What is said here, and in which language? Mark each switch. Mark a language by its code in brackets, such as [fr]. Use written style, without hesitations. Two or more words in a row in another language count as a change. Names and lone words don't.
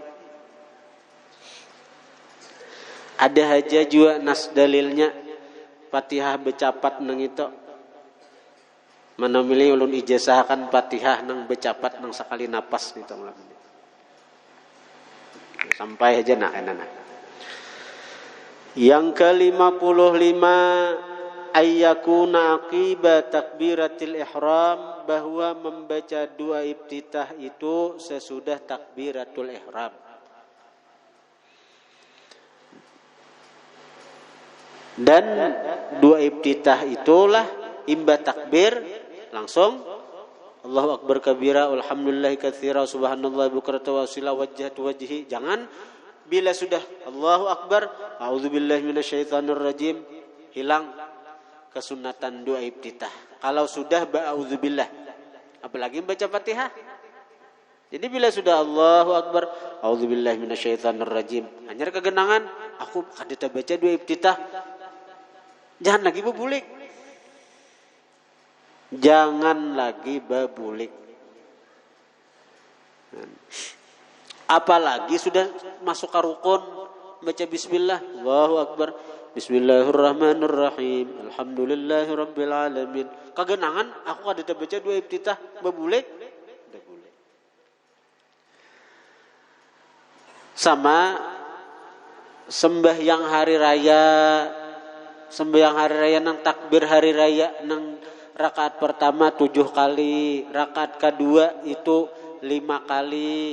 [bjn] Ada aja juga nas dalilnya Fatihah becapat nang itu. Mana milih ulun ijazahkan Fatihah nang becapat nang sekali napas gitu malam ini. Sampai aja nak. Yang ke-55 [ar] أن يكون عقب تكبيرة الإحرام, [bjn] bahwa membaca doa iftitah itu sesudah [ar] تكبيرة الإحرام. [bjn] Dan doa iftitah itulah imba takbir langsung [ar] الله أكبر كبيرا والحمد لله كثيرا سبحان الله بكرة وأصيلا وجهت وجهي. [bjn] Jangan bila sudah [ar] الله أكبر أعوذ بالله من الشيطان الرجيم, [bjn] hilang kesunatan doa iftitah. Kalau sudah ba'udzubillah, apalagi membaca Fatihah. Jadi bila sudah [ar] الله أكبر أعوذ بالله من الشيطان الرجيم, [bjn] hanya kegenangan aku kada baca doa iftitah, jangan lagi bebulik. Jangan lagi bebulik. Apalagi sudah masuk ke rukun, baca bismillah, [ar] الله أكبر بسم الله الرحمن الرحيم الحمد لله رب العالمين. [bjn] Kegenangan aku kada baca doa iftitah, bebulik, tidak boleh. Sama sembahyang hari raya nang takbir hari raya nang rakaat pertama 7 kali, rakaat kedua itu 5 kali.